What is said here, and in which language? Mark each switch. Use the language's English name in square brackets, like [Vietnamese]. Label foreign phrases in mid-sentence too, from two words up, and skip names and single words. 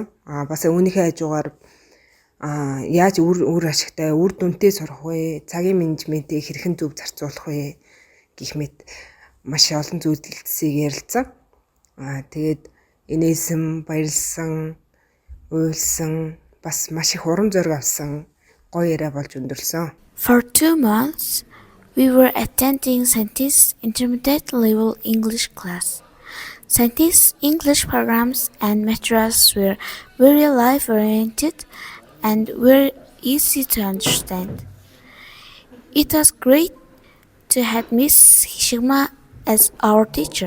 [Mongolian] Бас үүнийхээ хажуугаар яаж үр ашигтай, үр дүнтэй сурах вэ? Цагийн менежментийг хэрхэн зөв зарцуулах вэ? Гэх мэт маш олон зүйлсийг ярилцсан. Тэгээд инээсэн, баярлсан, уйлсан, бас маш их урам зориг авсан гоё яриа болж өндөрлсөн. [English] For 2 months, we were attending Santis intermediate level English class. Santis English programs and materials were very life-oriented and very easy to understand. It was great to have Miss Hishigma as our teacher.